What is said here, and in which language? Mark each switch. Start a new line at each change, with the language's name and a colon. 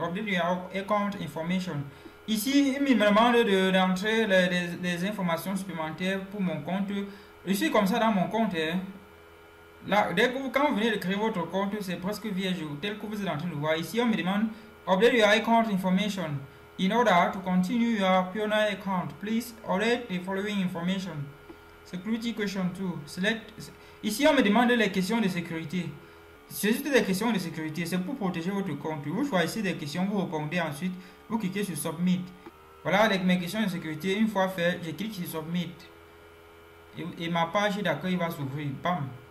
English: Update your account information.
French: Ici, il me demande d'entrer des informations supplémentaires pour mon compte. Je suis comme ça dans mon compte. Hein. Là, quand vous venez de créer votre compte, c'est presque vierge, tel que vous êtes en train de voir. Ici, on me demande
English: Update your account information. In order to continue your Pioneer account, please update the following information. Security question 2. Select.
French: Ici, on me demande les questions de sécurité. C'est juste des questions de sécurité. C'est pour protéger votre compte. Vous choisissez des questions, vous répondez ensuite. Vous cliquez sur Submit. Voilà, avec mes questions de sécurité, une fois fait, je clique sur Submit. Et ma page d'accueil va s'ouvrir. Bam.